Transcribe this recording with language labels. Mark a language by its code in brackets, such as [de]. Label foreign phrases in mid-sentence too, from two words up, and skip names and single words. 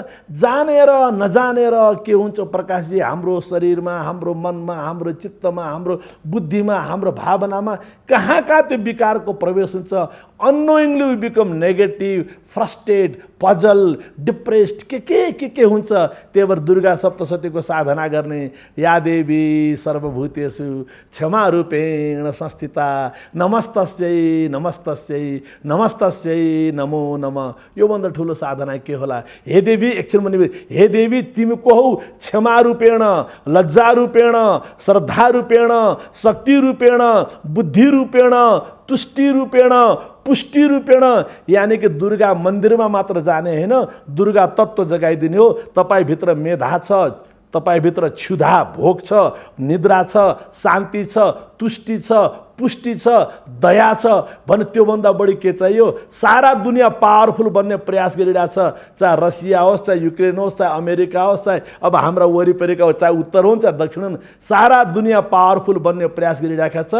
[ne] जानेर नजानेर के हुन्छ प्रकाशजी, हाम्रो शरीरमा, हाम्रो मनमा, हाम्रो चित्तमा, हाम्रो बुद्धिमा, हाम्रो भावनामा कहाँ कहाँ त्यो विकारको प्रवेश हुन्छ। [en] unknowingly we become negative, frustrate, puzzle, depressed, [ne] के हुन्छ। त्यही भएर दुर्गा सप्तशतीको साधना गर्ने, [sa] या देवी सर्वभूतेषु क्षमा रूपेण संस्थिता, नमस्तस्यै नमस्तस्यै नमस्तस्यै नमो नमः। [ne] योभन्दा ठुलो साधना के होला। हे देवी, एकछिन भने हे देवी तिमी को हौ, [sa] क्षमा रूपेण, लज्जा रूपेण, श्रद्धा रूपेण, शक्ति रूपेण, बुद्धि रूपेण, तुष्टि रूपेण, पुष्टि रूपेण। [ne] यानि कि दुर्गा मन्दिरमा मात्र जाने होइन, दुर्गा तत्त्व जगाइदिने हो। तपाईँभित्र मेधा छ, तपाईँभित्र क्षुधा भोग छ, निद्रा छ, शान्ति छ, तुष्टि छ, पुष्टि छ, दया छ भने त्योभन्दा बढी के चाहियो। सारा दुनियाँ पावरफुल बन्ने प्रयास गरिरहेछ, चाहे रसिया होस्, चाहे युक्रेन होस्, चाहे अमेरिका होस्, चाहे अब हाम्रा वरिपरिका होस्, चाहे उत्तर होस्, चाहे दक्षिण होस्, सारा दुनियाँ पावरफुल बन्ने प्रयास गरिरहेको छ।